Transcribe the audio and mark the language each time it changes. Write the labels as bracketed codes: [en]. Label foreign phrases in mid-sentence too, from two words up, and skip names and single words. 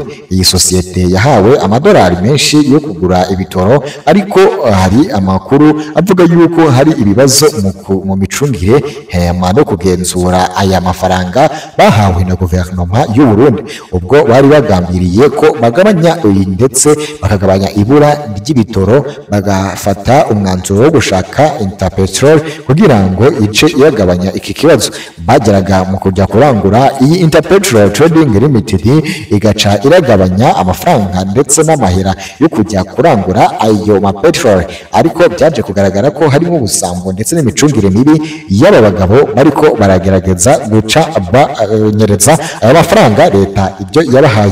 [rn] Iyi sosiyete yahawe amadolari menshi yo kugura ibitoro, ariko hari amakuru avuga yuko hari ibibazo mu micungire no kugenzura aya mafaranga bahawe na guverinoma y'u Burundi. Ubwo bari bagambiriye ko bagabanya ndetse bakagabanya ibura ry'ibitoro, bagafata umwanzuro wo gushaka Interpetrol kugira ngo ice yagabanya iki kibazo. Bageraga mu kujya kurangura iyi Interpetrol Trading Limited igaca iragabanya amafaranga ndetse n'amahera yo kujya kurangura ayo mapetrol, ariko byaje kugaragara ko harimo ubusambo ndetse n'imicungire mibi y'aba bagabo bariko baragerageza guca banyereza aya mafaranga leta ibyo yabahaye.